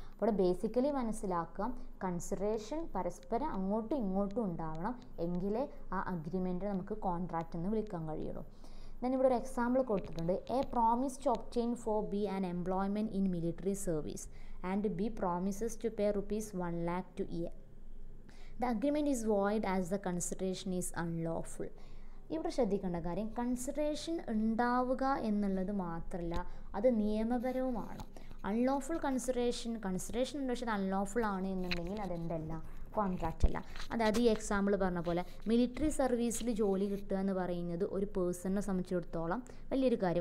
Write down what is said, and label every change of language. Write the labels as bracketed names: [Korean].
[Malayalam] അപ്പോൾ ബേസിക്കലി മനസ്സിലാക്കാം, കൺസിഡറേഷൻ പരസ്പരം അങ്ങോട്ടും ഇങ്ങോട്ടും ഉണ്ടാവണം, എങ്കിലേ ആ അഗ്രിമെൻറ്റ് നമുക്ക് കോൺട്രാക്റ്റ് എന്ന് വിളിക്കാൻ കഴിയുള്ളൂ. ഞാൻ ഇവിടെ ഒരു എക്സാമ്പിൾ കൊടുത്തിട്ടുണ്ട്. [English] A promise to obtain for B an employment in military service and B promises to pay ₹1 lakh to A. The agreement is void as the consideration is unlawful. [Malayalam] ഇവിടെ ശ്രദ്ധിക്കേണ്ട കാര്യം, കൺസിഡറേഷൻ ഉണ്ടാവുക എന്നുള്ളത് മാത്രമല്ല, അത് നിയമപരവുമാണ്. അൺലോഫുൾ കൺസിഡറേഷൻ ഉണ്ട്, പക്ഷേ അത് അൺലോഫുൾ ആണ് എന്നുണ്ടെങ്കിൽ അതെന്തല്ല, കോൺട്രാക്റ്റ് അല്ല. അതായത് ഈ എക്സാമ്പിൾ പറഞ്ഞ പോലെ മിലിറ്ററി സർവീസിൽ ജോലി കിട്ടുക എന്ന് പറയുന്നത് ഒരു പേഴ്സണിനെ സംബന്ധിച്ചിടത്തോളം വലിയൊരു കാര്യം.